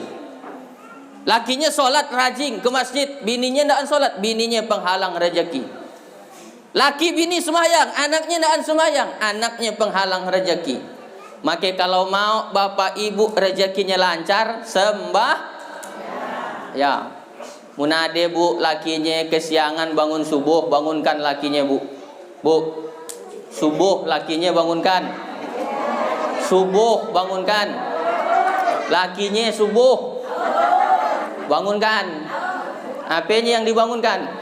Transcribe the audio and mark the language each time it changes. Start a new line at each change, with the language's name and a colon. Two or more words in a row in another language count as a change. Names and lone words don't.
Indonesian: Lakinya sholat rajin ke masjid, bininya tidak sholat, bininya penghalang rezeki. Laki bini semayang, anaknya tidak semayang, anaknya penghalang rezeki. Maka kalau mau bapak ibu rezekinya lancar, sembah ya, munade bu, lakinya kesiangan bangun subuh, bangunkan lakinya bu. Bu, subuh lakinya bangunkan. Subuh bangunkan. Lakinya subuh bangunkan. Apanya yang dibangunkan?